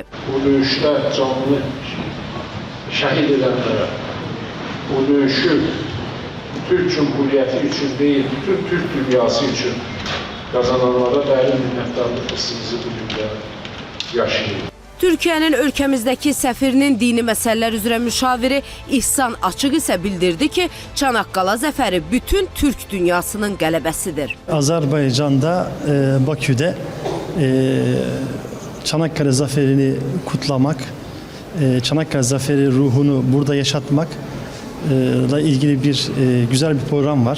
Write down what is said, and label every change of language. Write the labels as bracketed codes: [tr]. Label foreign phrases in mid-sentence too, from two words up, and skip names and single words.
[az] Bu döyüşdə canlı şəhid edənlərə, bu döyüşü Türk Cumhuriyyəti üçün deyil, bütün Türk dünyası üçün qazananlara dərin minnətdarlıq hissimizi bugündə yaşayırıq. Türkiyənin ölkəmizdəki səfirinin dini məsələlər üzrə müşaviri İhsan Açıq isə bildirdi ki, Çanaqqala zəfəri bütün Türk dünyasının qələbəsidir. [tr] Azerbaycan'da, Bakü'de Çanakkale zaferini kutlamak, Çanakkale zaferi ruhunu burada yaşatmakla ilgili bir güzel bir program var.